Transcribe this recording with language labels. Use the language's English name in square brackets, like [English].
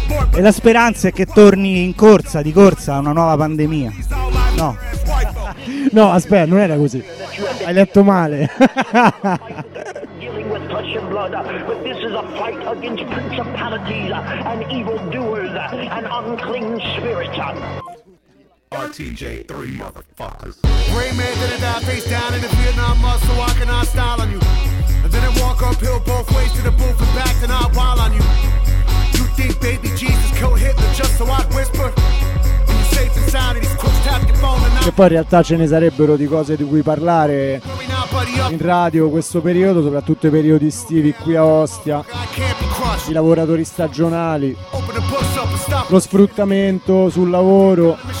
[Italian] e la speranza è che torni in corsa, di corsa, a una nuova pandemia. No. No, aspetta, non era così. Hai letto male. [English] But this is a fight against principalities and evildoers and unclean spirits. RTJ3 motherfuckers. Gray man didn't die face down in the Vietnam muscle, so I cannot style on you. I didn't walk uphill both ways to the booth and back, and I'll wild on you. You think baby Jesus killed Hitler just so I'd whisper? [Italian] E poi in realtà ce ne sarebbero di cose di cui parlare in radio questo periodo, soprattutto i periodi estivi qui a Ostia, i lavoratori stagionali, lo sfruttamento sul lavoro.